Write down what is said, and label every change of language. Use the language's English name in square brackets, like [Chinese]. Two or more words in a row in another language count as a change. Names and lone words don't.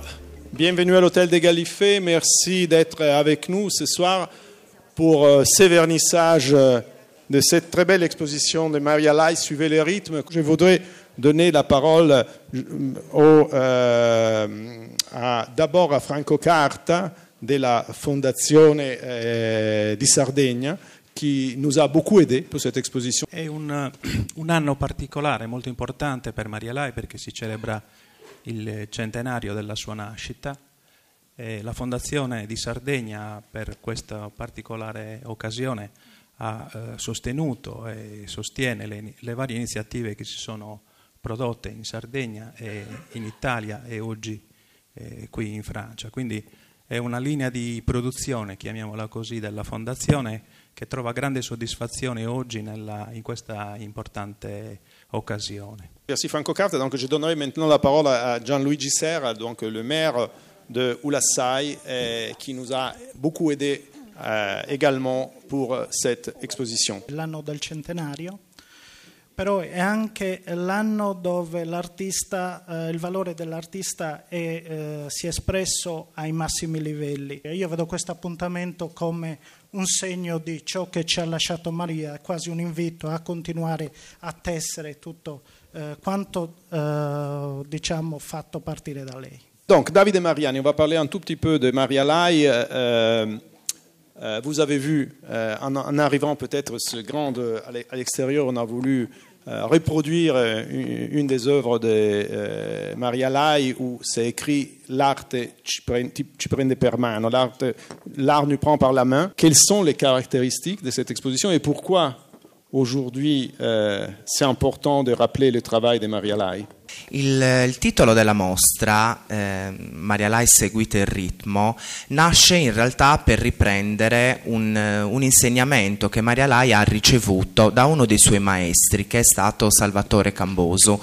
[French] Bienvenue à l'Hôtel des Galifets. Merci d'être avec nous ce soir pour ce vernissage de cette très belle exposition de Maria Lai, Suivez les rythmes. Je voudrais donner la parole d'abord à Franco Carta della Fondazione di Sardegna, qui nous a beaucoup aidé pour cette exposition. [Italian] È un anno particolare, molto importante per Maria Lai perché si celebra il centenario della sua nascita. La Fondazione di Sardegna per questa particolare occasione ha sostenuto e sostiene le varie iniziative che si sono prodotte in Sardegna e in Italia e oggi qui in Francia. Quindi è una linea di produzione, chiamiamola così, della Fondazione che trova grande soddisfazione oggi in questa importante occasione. [French] Merci Franco Carta. Donc je donnerai maintenant la parole à Gianluigi Serra, donc le maire de Ulassai, qui nous a beaucoup aidé également pour cette exposition. [Italian] L'anno del centenario, però è anche l'anno dove l'artista, il valore dell'artista si è espresso ai massimi livelli. Io vedo questo appuntamento come un segno di ciò che ci ha lasciato Maria, quasi un invito a continuare a tessere tutto quanto diciamo fatto partire da lei. [French] Donc Davide Mariani, on va parler un tout petit peu de Maria Lai. Vous avez vu, en arrivant peut-être à l'extérieur, on a voulu reproduire une des œuvres de Maria Lai où c'est écrit « [Italian] L'arte ci prende per mano », [French] l'art nous prend par la main. Quelles sont les caractéristiques de cette exposition et pourquoi aujourd'hui c'est important de rappeler le travail de Maria Lai? [Italian] Il titolo della mostra, Maria Lai Seguite il ritmo, nasce in realtà per riprendere un insegnamento che Maria Lai ha ricevuto da uno dei suoi maestri, che è stato Salvatore Cambosu.